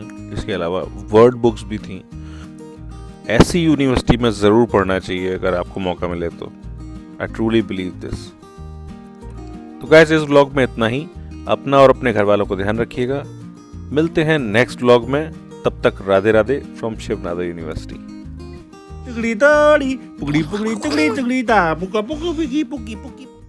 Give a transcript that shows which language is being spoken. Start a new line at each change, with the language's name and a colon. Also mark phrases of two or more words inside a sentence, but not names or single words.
Hindi: इसके अलावा
English: word books
Hindi: भी थी। ऐसी यूनिवर्सिटी में ज़रूर पढ़ना चाहिए अगर आपको मौका मिले तो।
English: I truly believe this.
Hindi: तो गाइस इस व्लॉग में इतना ही। अपना और अपने घर वालों को ध्यान रखिएगा। मिलते हैं
English: next vlog
Hindi: में। तब तक राधे राधे फ्रॉम शिवनाथ यूनिवर्सिटी। चुगली ताड़ी पुगड़ी पुगड़ी चुगली चुगली ता पुका पुका पुकी पुकी पुकी